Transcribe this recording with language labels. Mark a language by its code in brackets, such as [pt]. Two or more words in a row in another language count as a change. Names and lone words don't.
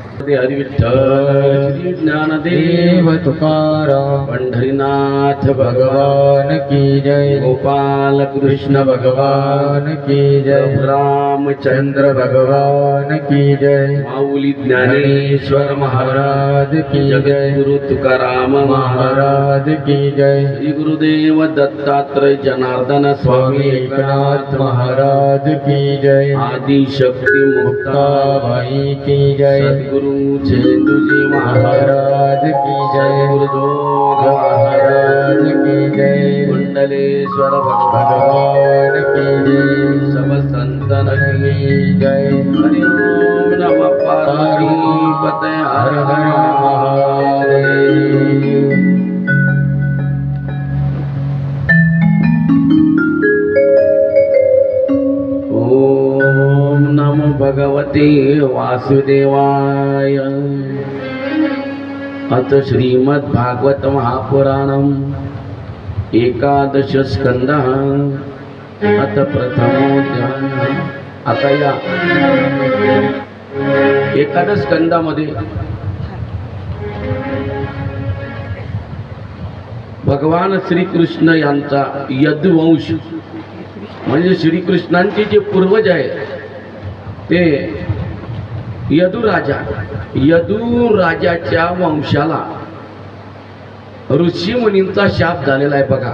[hi] हरी हरी विठ्ठल श्री ज्ञानदेव देव तुकाराम पंढरीनाथ भगवान भगवान की जय गोपाल कृष्ण भगवान की जय रामचंद्र भगवान की जय माऊली ज्ञानेश्वर महाराज की जय जगद्गुरु तुकाराम महाराज की जय श्री गुरुदेव दत्तात्रय जनार्दन स्वामी स्वामी एकनाथ महाराज की जय आदि शक्ती मुक्ता भाई की जय सद्गुरु झेंडूजी महाराज की जय गुरुदोग महाराज की जय कुंडलेश्वर भगवान की जय सब संतन की जय हरि ओम नमः पार्वती हर हर हर महादेव [sa] ओम नमो भगवते वासुदेवाय अथ श्रीमद् भागवत महापुराणम एकादश स्कंद अथ प्रथमोध्याय। [mr] आता या एकादश स्कंदामध्ये भगवान श्रीकृष्ण यांचा यदुवंश म्हणजे श्रीकृष्णांचे जे पूर्वज आहे ते यदुराजाच्या वंशाला ऋषी मुनींचा शाप झालेला आहे बघा।